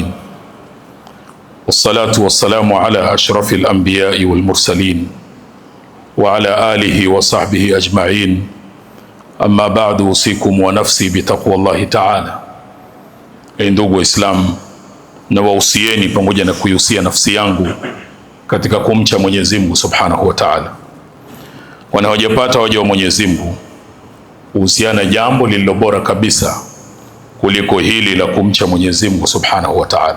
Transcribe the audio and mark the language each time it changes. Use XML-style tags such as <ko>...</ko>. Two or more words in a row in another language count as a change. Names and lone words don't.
<ar>والصلاة والسلام على أشرف الأنبياء والمرسلين وعلى آله وصحبه أجمعين. أما بعد، أوصيكم ونفسي بتقوى الله تعالى.</ar> <sw>Ndugu Waislamu, na wausieni pamoja na kuihusia nafsi yangu katika kumcha Mwenyezi Mungu</sw> <ar>سبحانه وتعالى.</ar> <sw>Wana hawajapata waja wa Mwenyezi Mungu uhusiana jambo lililo bora kabisa kuliko hili la kumcha Mwenyezi Mungu</sw> <ar>سبحانه وتعالى.</ar>